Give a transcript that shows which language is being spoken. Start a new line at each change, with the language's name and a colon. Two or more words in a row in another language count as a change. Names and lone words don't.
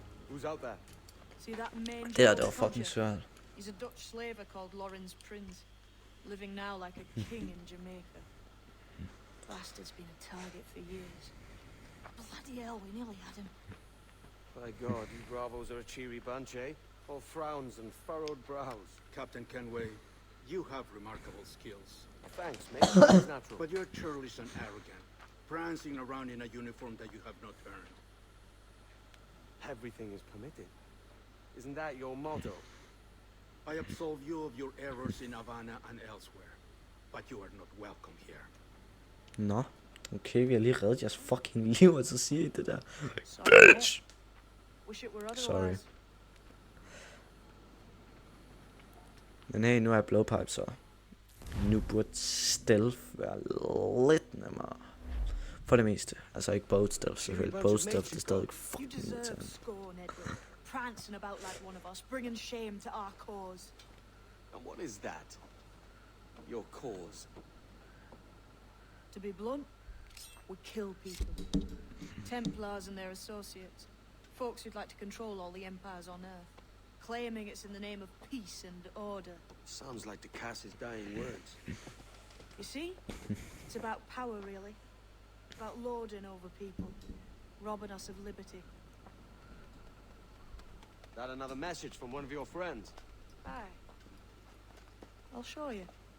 English: Who's out there? See that main
Danish: Det her,
English: door
Danish: det var
English: to
Danish: fucking
English: Roger?
Danish: svært.
English: He's a Dutch slaver called Lawrence Prince, living now like a king in Jamaica. Bastard's been a target for years. Bloody hell, we nearly had him. By God, you bravos are a cheery bunch, eh? All frowns and furrowed brows. Captain Kenway, you have remarkable skills. Thanks, mate. It's natural. But you're churlish and arrogant, prancing around in a uniform that you have not earned. Everything is permitted. Isn't that your motto? I absolve you of your errors in Havana and elsewhere, but you are not welcome here.
Danish: Nå. Okay, vi har lige reddet jeres fucking liv, og så siger I det der.
English: Sorry, Bitch! wish it were otherwise. Sorry.
Danish: Men hey, nu er jeg blowpipe, så nu burde stealth være lidt nemmere. For det meste. Altså ikke
English: boat stealth
Danish: selvfølgelig.
English: Boat stealth
Danish: det er stadig
English: You fucking deserve
Danish: irriterende.
English: scorn, Edward. Prancing about like one of us, bringing shame to our cause. And what is that? Your cause? To be blunt, we kill people. Templars and their associates. Folks who'd like to control all the empires on Earth. Claiming it's in the name of peace and order. Sounds like the Cass's dying words. You see? It's about power, really. About lording over people. Robbing us of liberty. That another message from one of your friends? Aye. I'll show you.